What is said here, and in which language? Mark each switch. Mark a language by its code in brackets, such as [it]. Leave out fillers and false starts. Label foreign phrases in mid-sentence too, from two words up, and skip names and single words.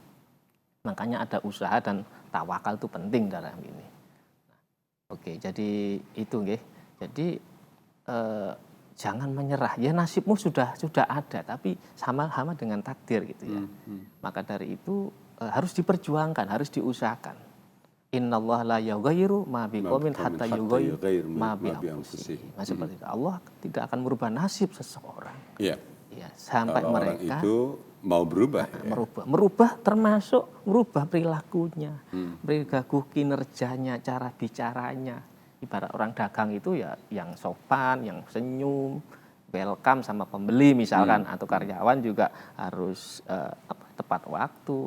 [id] Makanya ada usaha dan tawakal itu penting dalam ini. Oke, jadi itu nggih. Jadi jangan menyerah. Ya nasibmu sudah ada, tapi sama dengan takdir gitu ya. Maka dari itu harus diperjuangkan, harus diusahakan. [ar] إن الله لا يغير ما بقوم حتى يغيروا ما بأنفسهم. [id] Seperti itu. Allah tidak akan merubah nasib seseorang. Iya. Ya, sampai kalau mereka orang itu mau berubah. Merubah termasuk merubah perilakunya, perilaku kinerjanya, cara bicaranya. Ibarat orang dagang itu ya yang sopan, yang senyum, welcome sama pembeli misalkan, atau karyawan juga harus tepat waktu.